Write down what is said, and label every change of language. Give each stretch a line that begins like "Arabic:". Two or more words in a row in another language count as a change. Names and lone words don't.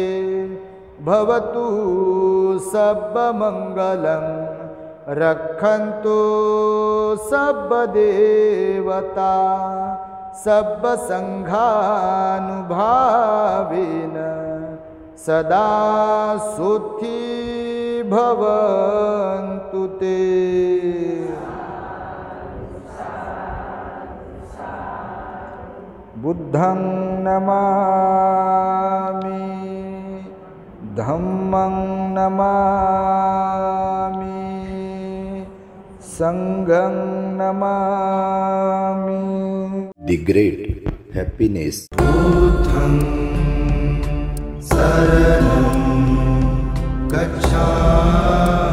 Pali: भवतु सब्ब मंगलं रक्षन्तु सब्ब देवता सब्ब संघानुभावेन सदा सुखी भवन्तु ते. बुद्धं नमामि, धम्मं नमामि, संघं नमामि.
English: The great happiness.
Pali: बुद्धं शरणं गच्छामि.